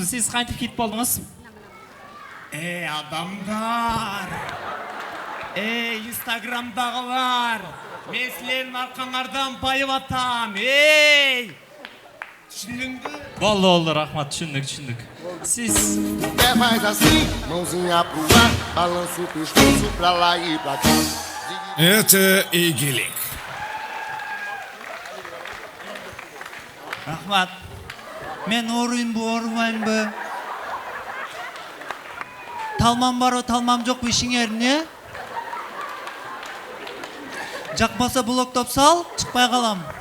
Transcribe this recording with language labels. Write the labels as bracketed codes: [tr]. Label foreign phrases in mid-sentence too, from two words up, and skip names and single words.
[ky] Сиз кантип хит болдуңуз? Адамдар. Инстаграмдагылар. Мен силердин аркаңардан байып атам. Түшүндүңбү? Болду, рахмат, түшүндүк. Сиз [pt] Faz assim, mãozinha pro ar, balança o pescoço pra lá e pra cá. [ky] Это игилик. Рахмат. Мен оорuyмбу, оорубаймбы? Талмам барбы, талмам жокпу ишиңер, эмне? Жакпаса блоктоп сал, чыкпай калам.